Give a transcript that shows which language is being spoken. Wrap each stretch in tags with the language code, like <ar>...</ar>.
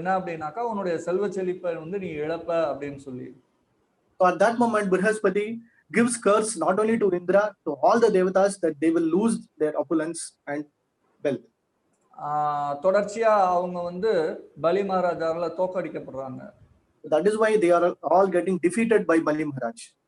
<ta>என்ன அப்படின்னாக்கா, உன்னுடைய செல்வ செழிப்பை வந்து நீ இழப்ப அப்படின்னு சொல்லி.</ta> <en>So at that moment, Brihaspati gives curse not only to Indra, to all the devatas, that they will lose their opulence and wealth.</en> <ta>தொடர்ச்சியா அவங்க வந்து பலி மகாராஜால தோக்கடிக்கப்படுறாங்க.</ta> <en>That is why they are all getting defeated by Bali Maharaj.</en>